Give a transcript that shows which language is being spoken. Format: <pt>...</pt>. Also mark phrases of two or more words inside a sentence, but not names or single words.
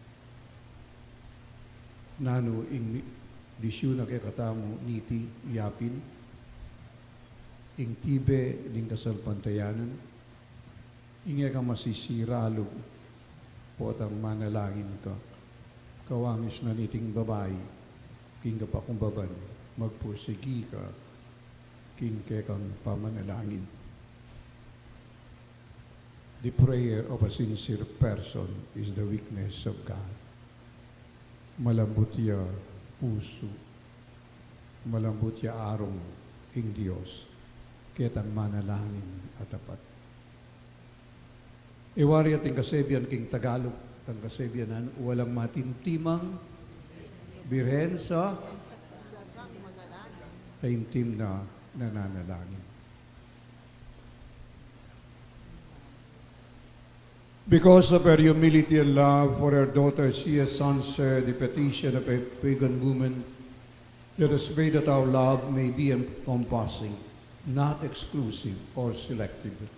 <pam>Nano ing disyo na kekatamo niti yapin, ing tibe ning kasalpantayanan, ingay ka masisiralo, potang manalangin ka, kawangis na niting babae, king kapakumbaban, magpursigi ka, king kekang pamanalangin.</pam> <en>The prayer of a sincere person is the weakness of God.</en> <pam>Malambot ya puso, malambot ya arong ing Diyos, ketang manalangin at tapat. Iwari ating kasebyan king Tagalog, tang kasebyanan,</pam> <tl>walang matintimang birhen sa taimtim na nananalangin.</tl> <en>Because of her humility and love for her daughter, she has answered the petition of a pagan woman. Let us pray that our love may be encompassing, not exclusive or selective.</en>